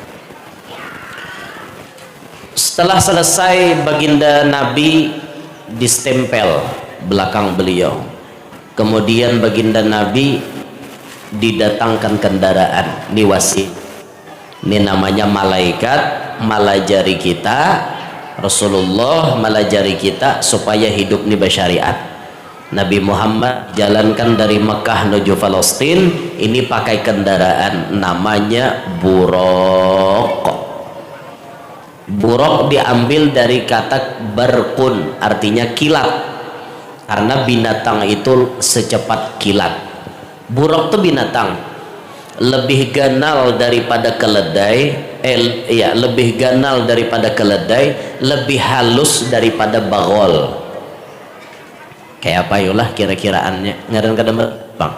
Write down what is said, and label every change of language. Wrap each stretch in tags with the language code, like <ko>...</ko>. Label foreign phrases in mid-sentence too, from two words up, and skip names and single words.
<id>Setelah selesai baginda Nabi distempel belakang beliau, kemudian baginda Nabi didatangkan kendaraan niwasi. Ini namanya malaikat malajari kita, Rasulullah malajari kita supaya hidup ni bersyariat. Nabi Muhammad jalankan dari Mekah menuju Palestina, ini pakai kendaraan namanya buraq. Buraq diambil dari kata barqun, artinya kilat, karena binatang itu secepat kilat. Buraq itu binatang lebih ganal daripada keledai, lebih ganal daripada keledai, lebih halus daripada bagol.</id> <bjn>Kayak apa yulah kira-kiraannya ngaran kada bang.</bjn>